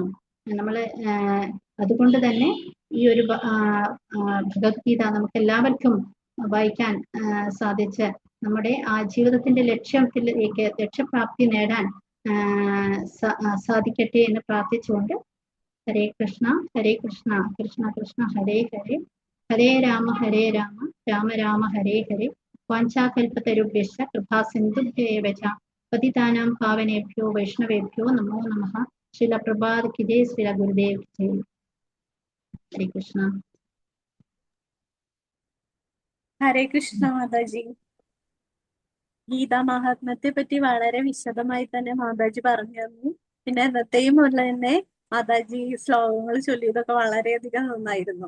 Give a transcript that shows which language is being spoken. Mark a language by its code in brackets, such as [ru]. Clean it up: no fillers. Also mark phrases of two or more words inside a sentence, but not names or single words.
[ml] അതുകൊണ്ട് തന്നെ ഈ ഒരു ഭഗവത്ഗീത നമുക്ക് എല്ലാവർക്കും വായിക്കാൻ സാധിച്ച് നമ്മുടെ ആ ജീവിതത്തിന്റെ ലക്ഷ്യപ്രാപ്തി നേടാൻ സാധിക്കട്ടെ എന്ന് പ്രാർത്ഥിച്ചുകൊണ്ട്, [sa] हरे कृष्ण हरे कृष्ण कृष्ण कृष्ण हरे हरे, हरे राम राम राम हरे हरे, वाञ्छाकल्पतरुभ्यश्च कृपासिन्धुभ्य एव च पतितानां पावनेभ्यो वैष्णवेभ्यो नमो नमः. [hi] श्रील प्रभात की जय, श्रील गुरुदेव की जय. [ml] ഹരേ കൃഷ്ണ. ഹരേ കൃഷ്ണ മാതാജി. ഗീതാ മഹാത്മ്യത്തെ പറ്റി വളരെ വിശദമായി തന്നെ മാതാജി പറഞ്ഞു തന്നു. പിന്നെ എന്നത്തെയും പോലെ തന്നെ മാതാജി ശ്ലോകങ്ങൾ ചൊല്ലിയതൊക്കെ വളരെയധികം നന്നായിരുന്നു.